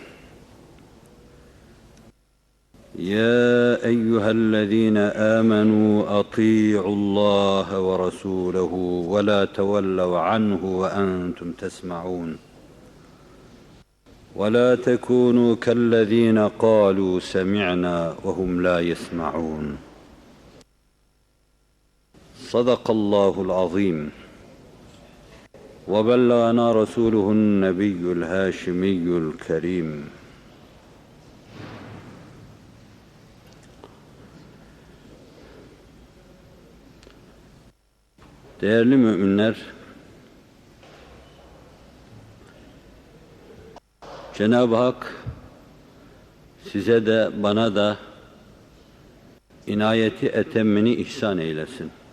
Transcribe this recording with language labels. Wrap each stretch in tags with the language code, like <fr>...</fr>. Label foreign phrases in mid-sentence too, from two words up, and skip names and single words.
<ar>يا أيها الذين آمنوا أطيعوا الله ورسوله ولا تولوا عنه وأنتم تسمعون، ولا تكونوا كالذين قالوا سمعنا وهم لا يسمعون. صدق الله العظيم، وبلغنا رسوله النبي الهاشمي الكريم.</ar> <tr>Değerli müminler, Cenab-ı Hak size de bana da inayeti etemmini ihsan eylesin.</tr>